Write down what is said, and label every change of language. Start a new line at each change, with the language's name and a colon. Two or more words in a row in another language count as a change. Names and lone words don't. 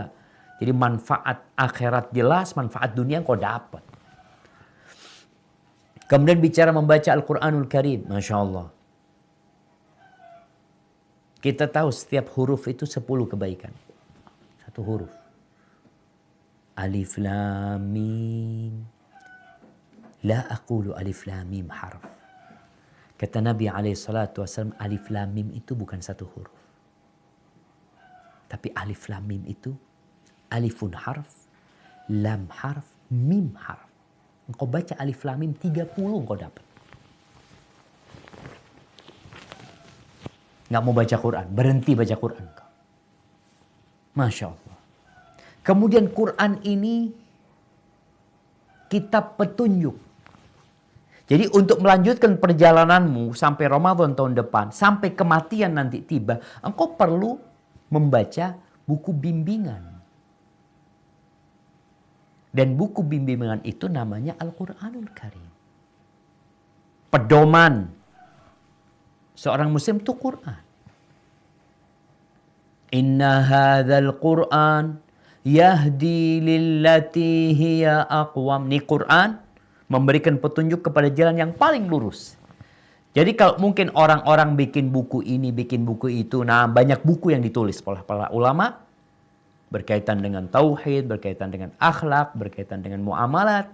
Indonesian: Jadi manfaat akhirat jelas, manfaat dunia kau dapat. Kemudian bicara membaca Al-Quranul Karim.
Arabic: ما شاء الله.
Indonesian: Kita tahu setiap huruf itu 10 kebaikan. 1 huruf.
Arabic: الم. لا أقول الم حرف.
Indonesian: Kata Nabi SAW,
Arabic: الم
Indonesian: itu bukan 1 huruf. Tapi
Arabic: الم
Indonesian: itu
Arabic: ألف حرف لام حرف ميم حرف.
Indonesian: Engkau baca
Arabic: الم
Indonesian: 30 engkau dapat. Nggak mau baca Quran, berhenti baca Quran.
Arabic: ما شاء الله.
Indonesian: Kemudian Quran ini kitab petunjuk. Jadi untuk melanjutkan perjalananmu sampai Ramadan tahun depan, sampai kematian nanti tiba, engkau perlu membaca buku bimbingan. Dan buku bimbingan itu namanya Al-Quranul Karim. Pedoman seorang muslim itu Quran.
Arabic: إن هذا القرآن يهدي للتي هي أقوم.
Indonesian: Ini Quran memberikan petunjuk kepada jalan yang paling lurus. Jadi kalau mungkin orang-orang bikin buku ini, bikin buku itu, nah banyak buku yang ditulis oleh para ulama berkaitan dengan tauhid, berkaitan dengan akhlak, berkaitan dengan muamalat.